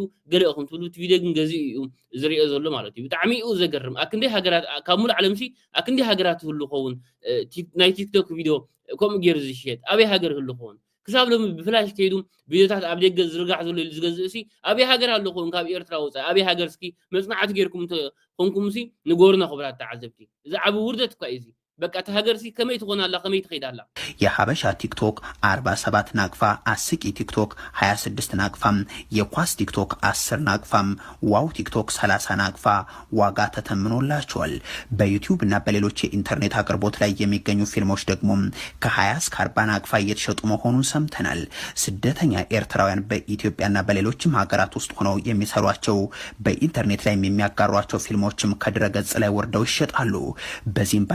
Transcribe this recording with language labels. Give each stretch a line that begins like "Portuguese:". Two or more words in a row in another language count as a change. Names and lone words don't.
Tigrinya: ገለ ኢኹም ትብሉ። እቲ ቪድዮ ግን ገዚኡ እዩ ዝሪኦ ዘሎ ማለት እዩ። ብጣዕሚ እዩ ዘገርም። ኣክንደይ ሃገራት ካብ ሙሉእ ዓለም ሲ ኣክንደይ ሃገራት ህሉ ኸውን ናይ ቲክቶክ ቪድዮ ከምኡ ገይሩ ዝሽየጥ ኣበይ ሃገር ህሉ ኸውን ክሳብ ሎሚ ብፍላሽ ከይዱ ቪድዮታት ኣብ ደገ ዝርጋሕ ዘሎ ኢሉ ዝገዝእ ሲ ኣበይ ሃገር ኣሎ ኸውን ካብ ኤርትራ ወፃኢ ኣበይ ሃገር እስኪ መጽናዕቲ ጌርኩም ኮንኩም ሲ ንጎርና ክቡራት ተዓዘብቲ እዚ ዓብ ውርደት እኳ እዩ። በቃ ተሃገርሲ ከመይ ትሆናላ ከመይ ትኸይዳላ።
Amharic: የሀበሻ ቲክቶክ 47 ናቅፋ፣ አስቂ ቲክቶክ 26 ናቅፋም፣ የኳስ ቲክቶክ 10 ናቅፋም፣ ዋው ቲክቶክ 30 ናቅፋ ዋጋ ተተምኖላቸዋል። በዩቲዩብ እና በሌሎች የኢንተርኔት አቅርቦት ላይ የሚገኙ ፊልሞች ደግሞ ከ20 እስከ 40 ናቅፋ እየተሸጡ መሆኑን ሰምተናል። ስደተኛ ኤርትራውያን በኢትዮጵያና በሌሎችም ሀገራት ውስጥ ሆነው የሚሰሯቸው በኢንተርኔት ላይ የሚያጋሯቸው ፊልሞችም ከድረገጽ ላይ ወርደው ይሸጣሉ። በዚህም